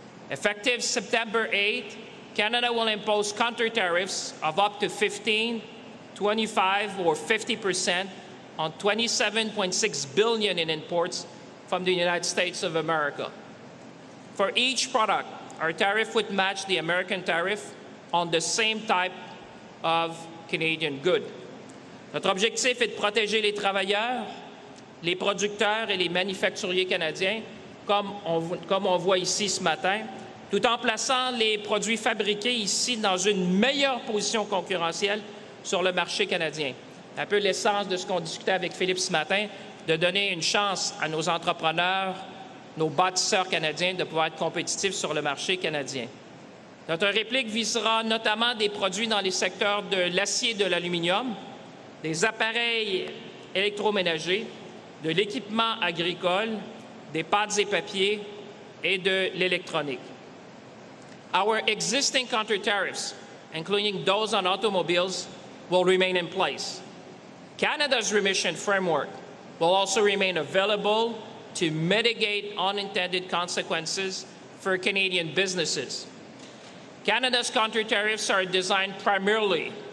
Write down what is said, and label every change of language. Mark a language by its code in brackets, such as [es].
[en] Effective September 8, Canada will impose counter tariffs of up to 15, 25, or 50% on $27.6 billion in imports from the United States of America. For each product, our tariff would match the American tariff on the same type of Canadian good. [fr] Notre objectif est de protéger les travailleurs, les producteurs et les manufacturiers canadiens comme on voit ici ce matin, tout en plaçant les produits fabriqués ici dans une meilleure position concurrentielle sur le marché canadien. Un peu l'essence de ce qu'on discutait avec Philippe ce matin, de donner une chance à nos entrepreneurs, nos bâtisseurs canadiens, de pouvoir être compétitifs sur le marché canadien. Notre réplique visera notamment des produits dans les secteurs de l'acier et de l'aluminium, des appareils électroménagers, de l'équipement agricole, des pâtes et papiers et de l'électronique. [en] Our existing counter tariffs, including those on automobiles, will remain in place. Canada's remission framework will also remain available to mitigate unintended consequences for Canadian businesses. Canada's counter tariffs are designed primarily